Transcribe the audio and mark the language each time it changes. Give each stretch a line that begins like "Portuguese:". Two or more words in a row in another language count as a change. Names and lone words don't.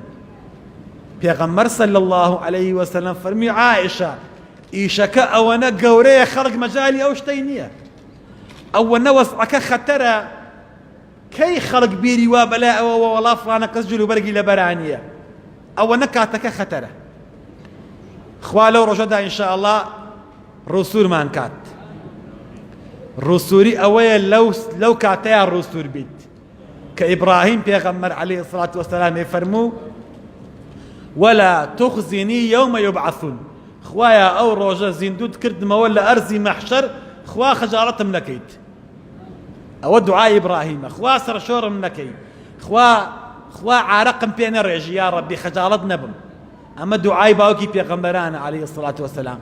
Central Kurdish: پێغەمبەر
Arabic: صلی الله عەلەیه وسەلەم
Central Kurdish: فەرمووی عائشە ئیشەکە ئەوەنە گەورەیە خەڵک مەجالی ئەو شتەی نییە، ئەوەنە وەسعەکە خەتەرە، کەی خەڵک بیری وا بەلای ئەوەوە وەڵا فڵانە کەس جلوبەرگی لە بەرانیە، ئەوەنە کاتەکە خەتەرە. خوا لەو ڕۆژەدا ئینشاء الله ڕووسورمان کات. ڕووسوری ئەوەیە لەو کاتەیە ڕووسور بیت کە ئیبراهیم پێغەمبەر
Arabic: عەلەیهی سڵات وەسەلام
Central Kurdish: فەرموو
Arabic: ولا تخزني يوم يبعثون.
Central Kurdish: خوایا ئەو ڕۆژە زیندوت کردمەوە لە ئەرزی مەحشەر، خوا خەجاڵەتم نەکەیت. ئەوە دوعای ئیبراهیمە، خوا سەرشۆڕم نەکەی، خوا عارەقم پێ نەڕێژی،
Arabic: یا ڕەبی
Central Kurdish: خەجاڵەت نەبم. ئەمە دوعای باوکی پێغەمبەرانە
Arabic: عەلەیهی سڵات وەسەلام.